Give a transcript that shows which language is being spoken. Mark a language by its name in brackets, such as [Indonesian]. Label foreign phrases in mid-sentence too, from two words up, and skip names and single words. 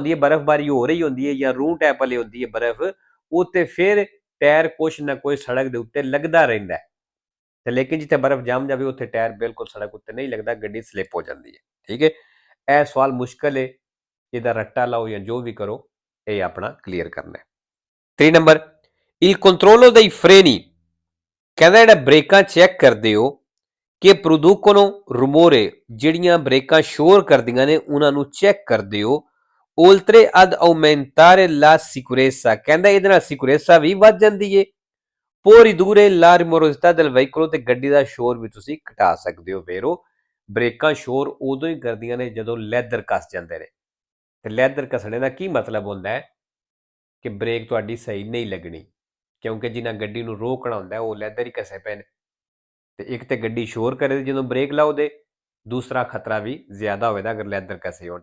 [Punjabi] ਹੈ ਬਰਫ਼ਬਾਰੀ ਹੋ ਰਹੀ ਹੁੰਦੀ ਹੈ ਜਾਂ ਰੂ ਟੈਪ ਵਾਲੀ ਹੁੰਦੀ ਹੈ ਬਰਫ਼ ਉੱਤੇ ਫਿਰ ਟਾਇਰ ਕੁਛ ਨਾ ਕੋਈ ਸੜਕ ਦੇ ਉੱਤੇ ਲੱਗਦਾ ਰਹਿੰਦਾ ਹੈ ਤੇ ਲੇਕਿਨ ਜਿੱਥੇ ਬਰਫ਼ ਜੰਮ ਜਾਵੇ ਉੱਥੇ ਟਾਇਰ ਬਿਲਕੁਲ ਸੜਕ ਉੱਤੇ ਨਹੀਂ ਲੱਗਦਾ ਗੱਡੀ ਸਲਿੱਪ ਹੋ ਜਾਂਦੀ ਹੈ ਠੀਕ ਹੈ ਇਹ ਸਵਾਲ ਮੁਸ਼ਕਲ ਹੈ ਇਹਦਾ ਰੱਟਾ ਲਾਓ ਜਾਂ ਜੋ ਵੀ ਕਰੋ ਇਹ ਆਪਣਾ ਕਲੀਅਰ ਕਰਨਾ ਹੈ 3 ਨੰਬਰ [Italian] il controllo dei freni [Punjabi] ਕਹਿੰਦਾ ਜਿਹੜਾ ਬ੍ਰੇਕਾਂ ਚੈੱਕ ਕਰਦੇ ਹੋ ਕਿ [Italian] producono rumore [Punjabi] ਜਿਹੜੀਆਂ ਬ੍ਰੇਕਾਂ ਸ਼ੋਰ ਕਰਦੀਆਂ ਨੇ ਉਹਨਾਂ ਨੂੰ ਚੈੱਕ ਕਰਦੇ ਹੋ। [Italian] oltre ad aumentare la sicurezza [Punjabi] ਕਹਿੰਦਾ ਇਹਦੇ ਨਾਲ ਸਿਕੁਰੇਸਾ ਵੀ ਵੱਧ ਜਾਂਦੀ ਏ। [Italian] può ridurre la rumorosità del veicolo [Punjabi] ਤੇ ਗੱਡੀ ਦਾ ਸ਼ੋਰ ਵੀ ਤੁਸੀਂ ਘਟਾ ਸਕਦੇ ਹੋ। ਫੇਰ ਉਹ ਬ੍ਰੇਕਾਂ ਸ਼ੋਰ ਉਦੋਂ ਹੀ ਕਰਦੀਆਂ ਨੇ ਜਦੋਂ ਲੈਦਰ ਕੱਸ ਜਾਂਦੇ ਨੇ, ਤੇ ਲੈਦਰ ਕੱਸਣੇ ਦਾ ਕੀ ਮਤਲਬ ਹੁੰਦਾ ਹੈ ਕਿ ਬ੍ਰੇਕ ਤੁਹਾਡੀ ਸਹੀ ਨਹੀਂ ਲੱਗਣੀ, ਕਿਉਂਕਿ ਜਿਨ੍ਹਾਂ ਗੱਡੀ ਨੂੰ ਰੋਕਣਾ ਹੁੰਦਾ ਉਹ ਲੈਦਰ ਹੀ ਘਸੇ ਪਏ ਨੇ। ਤੇ ਇੱਕ ਤੇ ਗੱਡੀ ਸ਼ੋਰ ਕਰੇ ਜਦੋਂ ਬ੍ਰੇਕ ਲਾਓ ਦੇ, ਦੂਸਰਾ ਖਤਰਾ ਵੀ ਜ਼ਿਆਦਾ ਹੋਵੇਗਾ ਅਗਰ ਲੈਦਰ ਘਸੇ ਹੋਣ।